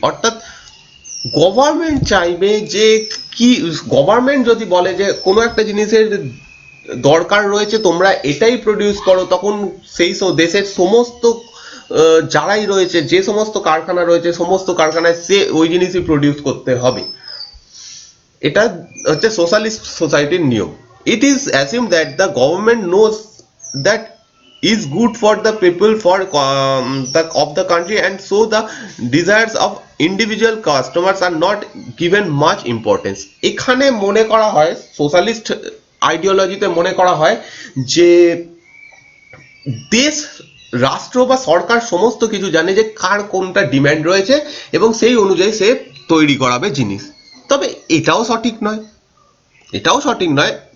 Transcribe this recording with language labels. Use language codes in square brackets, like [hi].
[bn] অর্থাৎ গভর্নমেন্ট চাইবে যে কি, গভর্নমেন্ট যদি বলে যে কোনো একটা জিনিসের দরকার রয়েছে, তোমরা এটাই প্রডিউস করো, তখন সেই দেশের সমস্ত যারাই রয়েছে, যে সমস্ত কারখানা রয়েছে, সমস্ত কারখানায় সে ওই জিনিসই প্রডিউস করতে হবে। এটা হচ্ছে সোশ্যালিস্ট সোসাইটির নিয়ম। [en] It is assume that the government knows that is good for the people of the country, and so the desires of individual customers are not given much importance। [bn] এখানে মনে করা হয়, সোশ্যালিস্ট আইডিওলজিতে মনে করা হয় যে দেশ রাষ্ট্র বা সরকার সমস্ত কিছু জানে যে কার কোনটা ডিমান্ড রয়েছে এবং সেই অনুযায়ী সে তৈরি করাবে জিনিস। তবে এটাও সঠিক নয়, এটাও সঠিক নয়।